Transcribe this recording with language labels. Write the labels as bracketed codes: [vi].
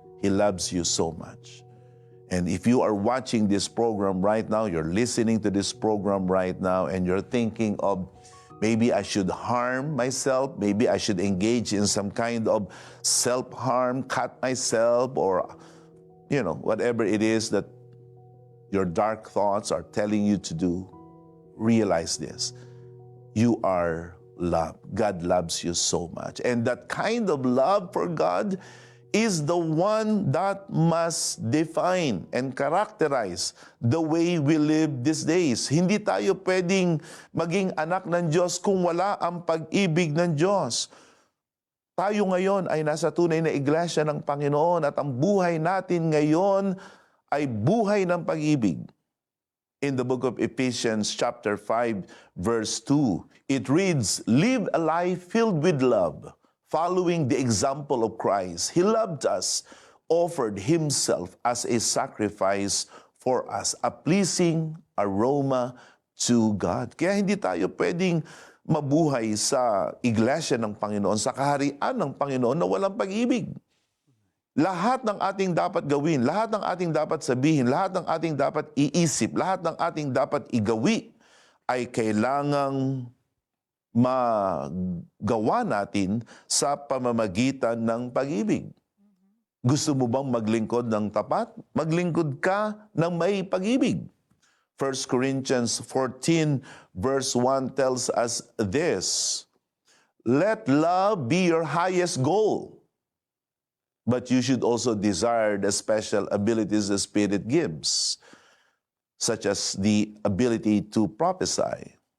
[en] He loves you so much. And if you are watching this program right now, you're listening to this program right now, and you're thinking of, maybe I should harm myself, maybe I should engage in some kind of self-harm, cut myself, or, whatever it is that your dark thoughts are telling you to do, realize this. You are loved. God loves you so much. And that kind of love for God is the one that must define and characterize the way we live these days. [tl] Hindi tayo pwedeng maging anak ng Diyos kung wala ang pag-ibig ng Diyos. Tayo ngayon ay nasa tunay na iglesia ng Panginoon at ang buhay natin ngayon ay buhay ng pag-ibig. [en] In the book of Ephesians chapter 5 verse 2, it reads, "Live a life filled with love, following the example of Christ. He loved us, offered Himself as a sacrifice for us, a pleasing aroma to God." [tl] Kaya hindi tayo pwedeng mabuhay sa iglesia ng Panginoon, sa kaharian ng Panginoon na walang pag-ibig. Lahat ng ating dapat gawin, lahat ng ating dapat sabihin, lahat ng ating dapat iisip, lahat ng ating dapat igawi ay kailangang magawa natin sa pamamagitan ng pag-ibig. Gusto mo bang maglingkod ng tapat? Maglingkod ka ng may pag-ibig. [en] 1 Corinthians 14 verse 1 tells us this, "Let love be your highest goal, but you should also desire the special abilities the Spirit gives, such as the ability to prophesy."